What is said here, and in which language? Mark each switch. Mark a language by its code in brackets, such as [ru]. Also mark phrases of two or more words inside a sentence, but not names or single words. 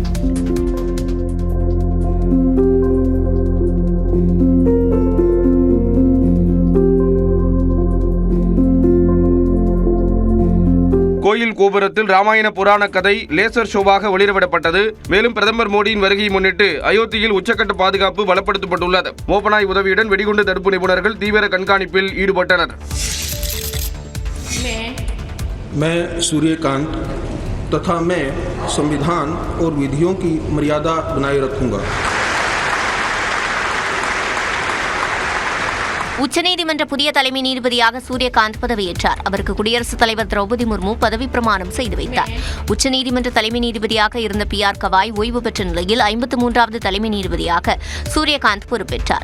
[ta] கோயில் கோபுரத்தில் ராமாயண புராண கதை லேசர் ஷோவாக வெளியிடப்பட்டது. மேலும் பிரதமர் மோடியின் வருகையை முன்னிட்டு அயோத்தியில் உச்சக்கட்ட பாதுகாப்பு பலப்படுத்தப்பட்டுள்ளது. மோப்பனாய் உதவியுடன் வெடிகுண்டு தடுப்பு நிபுணர்கள் தீவிர கண்காணிப்பில் ஈடுபட்டனர். [hi] मैं सूर्यकांत तथा मैं संविधान और विधियों की मर्यादा बनाए रखूंगा. [ta] உச்சநீதிமன்ற புதிய தலைமை நீதிபதியாக சூரியகாந்த் பதவியேற்றார். அவருக்கு குடியரசுத் தலைவர் திரௌபதி முர்மு பதவி பிரமாணம் செய்து வைத்தார். உச்சநீதிமன்ற தலைமை நீதிபதியாக இருந்த PR கவாய் ஓய்வு பெற்ற நிலையில் 53வது தலைமை நீதிபதியாக சூரியகாந்த் பொறுப்பேற்றார்.